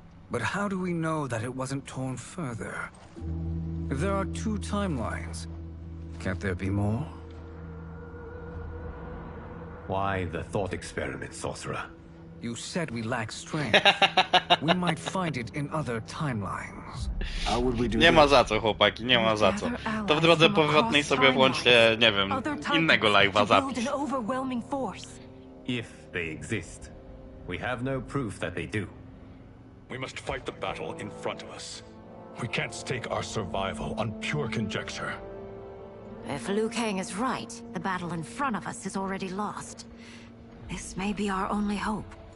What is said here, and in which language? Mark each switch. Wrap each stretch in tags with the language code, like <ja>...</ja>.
<en>But how do we know that it wasn't torn further? If there are 2 timelines, can't there be more? Why the thought experiment, sorcerer? You said we lack strength. We might find it in other timelines. How would we do</en> <pl>Nie ma</pl> <en>that?</en> <pl>za co, chłopaki, nie ma za co. To w drodze powrotnej sobie włączcie, nie wiem, innego live'a zapis.</pl> <en>An overwhelming force. If they exist. We have no proof that they do. We must fight the battle in front of us. We can't stake our survival on pure conjecture. If Liu Kang is right, the battle in front of us is already lost. This may be our only hope.</en>